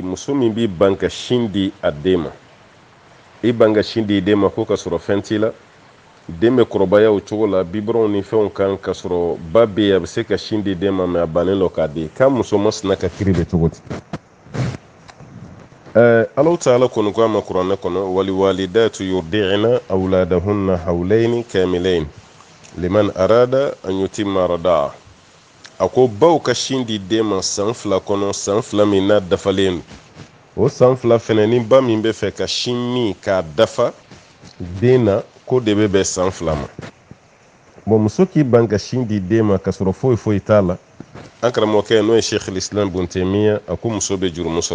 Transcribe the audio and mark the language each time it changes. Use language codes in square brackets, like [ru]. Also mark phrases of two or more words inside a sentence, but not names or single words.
[bm] Muso min b'i ban ka sin di a den ma. I ban ka sin di i den ma ko ka sɔrɔ fɛn t'i la. Den bɛ kɔrɔbaya o cogo la, biberon ni fɛnw kan ka sɔrɔ ba bɛ yen a bɛ se ka sin di den ma mais a bannen don k'a di. K'a muso masina ka kiri bɛ cogo di? Alahu Taala kɔni ko a ma kuranɛ kɔnɔ [ar] والوالدات يرضعن أولادهن حولين كاملين لمن أراد أن يتم الرضاعة. [bm] A ko baw ka sin di den ma san 2 kɔnɔ, san 2 min n'a dafalen don. O san 2 fɛnɛ ni ba min bɛ fɛ ka sin min k'a dafa den na, ko de bɛ bɛn san 2 ma. Bon, muso k'i ban ka sin di den ma ka sɔrɔ foyi foyi t'a la, an karamɔgɔkɛ n'o ye Sheikh Islam Ibn Taymiya a ko muso bɛ jurumu sɔrɔ.